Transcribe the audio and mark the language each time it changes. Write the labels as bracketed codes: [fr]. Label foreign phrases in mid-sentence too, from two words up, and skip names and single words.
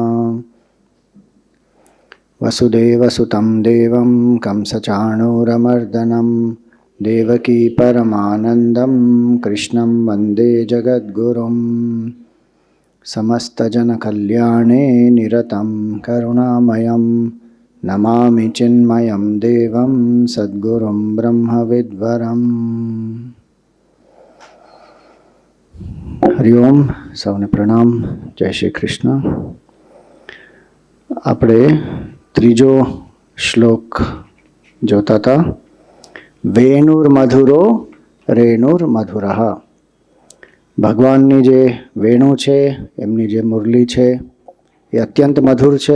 [sa] वसुदेवसुतं देवं कंसचाणूरमर्दनं देवकी परमानन्दं कृष्णं वन्दे जगद्गुरुं। समस्तजनकल्याणे निरतं करुणामयं नमामि चिन्मयं देवं सद्गुरुं ब्रह्मविद्वरम्। हरिओम, [gu] સૌને પ્રણામ, જય શ્રી કૃષ્ણ। આપણે ત્રીજો શ્લોક જોતા હતા। [sa] वेणुर्मधुरो रेणुर्मधुरः। [gu] ભગવાનની જે વેણુ છે, એમની જે મુરલી છે એ અત્યંત મધુર છે।